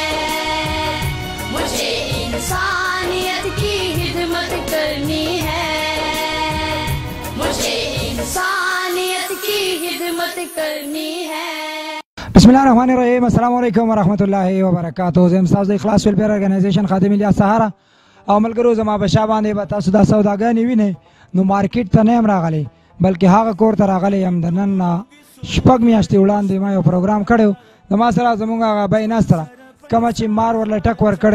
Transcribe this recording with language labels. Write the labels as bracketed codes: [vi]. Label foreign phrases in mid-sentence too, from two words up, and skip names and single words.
[ur] مجھے انسانیت کی خدمت کرنی ہے، مجھے انسانیت کی خدمت کرنی ہے. [ar] بسم الله الرحمن الرحيم. السلام عليكم ورحمة الله وبركاته. [ps] زم تاسو د اخلاص ویلفیر ارګنایزیشن خادم الیاس سهارا او ملګرو زما بشا باندې به تاسو دا سوداګانې وینئ نو مارکیټ ته نه یم راغلی بلکې هغه کور ته راغلی یم د نن شپږ میاشتې وړاندې ما یو پروګرام کړی د ما سره زموږ هغه بی ناست سره کومه چې مار ورله ټک ورکړی